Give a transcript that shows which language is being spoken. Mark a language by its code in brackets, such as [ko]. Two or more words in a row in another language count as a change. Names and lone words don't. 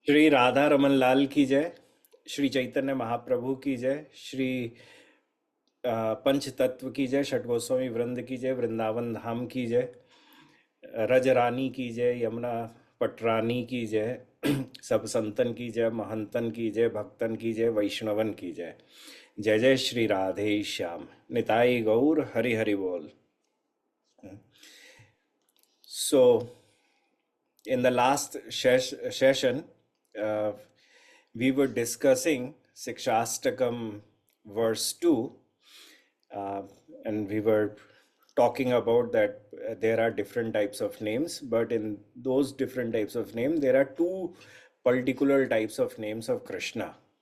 [hi] श्री राधा रमन लाल की जय। श्री चैतन्य महाप्रभु की जय। श्री पंच तत्व की जय। षट गोस्वामी वृंद की जय। वृंदावन धाम की जय। रज रानी की जय। यमुना पटरानी की जय। सब संतन की जय। महंतन की जय। भक्तन की जय। वैष्णवन की जय। जय जय श्री राधे श्याम। निताई गौर हरि हरि बोल। [en] So, in the last session, uh, we were discussing Sikshastakam verse 2, uh, and we were talking about that there are different types of names, but in those different types of names, there are two particular types of names of Krishna.